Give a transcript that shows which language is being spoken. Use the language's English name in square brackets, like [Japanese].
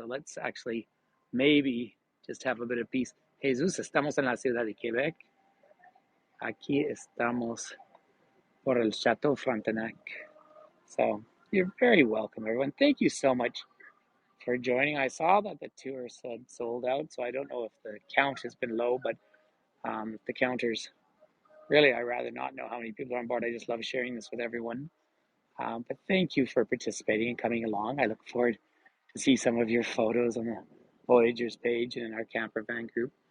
[English] So let's actually maybe just have a bit of peace. [Spanish] Jesus, estamos en la ciudad de Quebec. Aquí estamos por el Chateau Frontenac. [English] So you're very welcome, everyone. Thank you so much for joining. I saw that the tour said sold out, so I don't know if the count has been low, but the counters, really, I'd rather not know how many people are on board. I just love sharing this with everyone. But thank you for participating and coming along. I look forward to see some of your photos on the Voyagers page and in our camper van group.